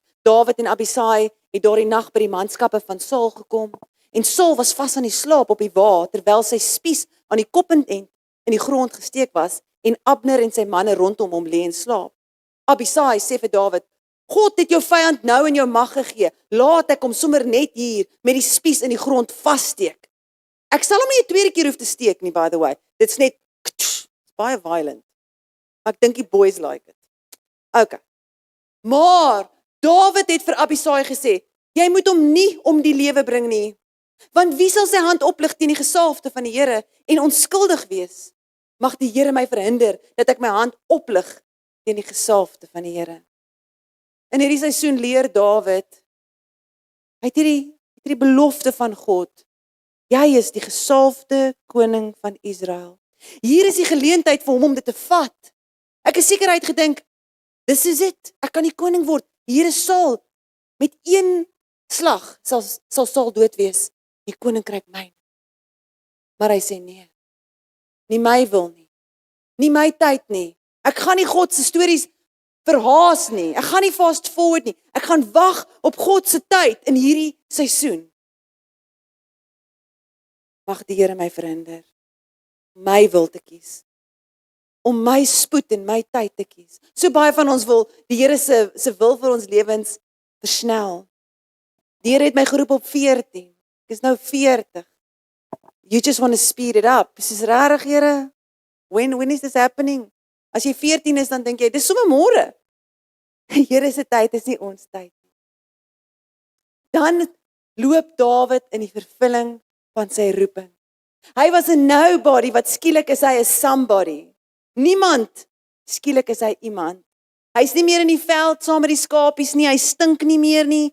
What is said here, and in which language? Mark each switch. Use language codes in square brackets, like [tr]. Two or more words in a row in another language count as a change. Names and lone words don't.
[af] Dawid en Abisai het daardie nag by die manskappe van Saul gekom en Saul was vas aan die slaap op die wa terwyl sy spies aan die koppunt in die grond gesteek was en Abner en sy manne rondom hom lê en slaap. Abisai sê vir Dawid: God het jou vyand nou in jou mag gegee. Laat ek hom sommer net hier met die spies in die grond vassteek. Ek sal hom nie 'n tweede keer hoef te steek nie, [en] by the way. [af] Dit's net baie violent. Maar ek dink die [en] boys like it. [af] Okay. Maar Dawid het vir Abisai gesê, jy moet hom nie om die lewe bring nie. Want wie sal sy hand oplig teen die gesalfde van die Here en onskuldig wees? Mag die Here my verhinder dat ek my hand oplig teen die gesalfde van die Here. In hierdie seisoen leer Dawid, hy het hierdie belofte van God. Jy is die gesalfde koning van Israel. Hier is die geleentheid vir hom om dit te vat. Ek is seker hy het gedink, [en] this is it, [af] ek kan die koning word. Hier is Saul, met een slag sal Saul dood wees. Die koninkryk myne. Maar hy sê nee, nie my wil nie, nie my tyd nie. Ek gaan nie God se stories verhaas nie, ek gaan nie [en] fast forward [af] nie, ek gaan wag op God se tyd in hierdie seisoen. Mag die Here my verhinder, my wil te kies, om my spoed en my tyd te kies. So baie van ons wil die Here se wil vir ons lewens versnel. Die Here het my geroep op 14, ek is nou 40. [en] You just want to speed it up. [af] Dis is rarig, Here. [en] When is this happening? [af] As jy 14 is, dan dink jy, dis sommer môre. Here se tyd is nie ons tyd nie. Dan loop Dawid in die vervulling van sy roeping. Hy was 'n nobody, wat skielik is hy 'n somebody. Niemand, skielik is hy iemand. Hy's nie meer in die veld saam met die skapies nie, hy stink nie meer nie.